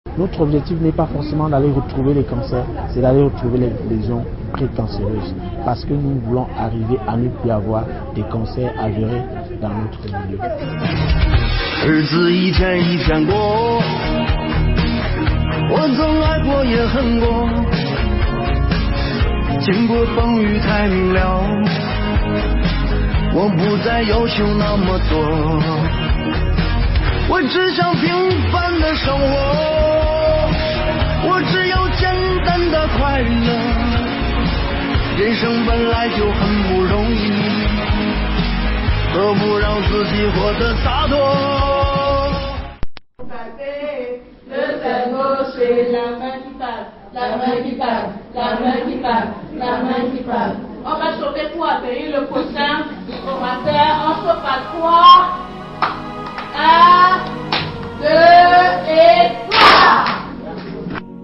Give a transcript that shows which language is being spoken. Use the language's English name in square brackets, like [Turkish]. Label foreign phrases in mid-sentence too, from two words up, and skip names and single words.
[French] notre objectif n'est pas forcément d'aller retrouver les cancers, c'est d'aller retrouver les lésions précancéreuses. Parce que nous voulons arriver à ne plus avoir des cancers avérés dans notre milieu. [Chinese] 日子一天一天过，我曾爱过也恨过，经过风雨才明了，我不再要求那么多，我只想平凡的生活，我只要简单的快乐，人生本来就很不容易，何不让自己活得洒脱。 [French] Le cerveau, c'est la main qui passe, la main qui passe, la main qui passe, la main qui passe. On va chauffer pour accueillir le prochain orateur. On chauffe à 3, 1, 2 et 3.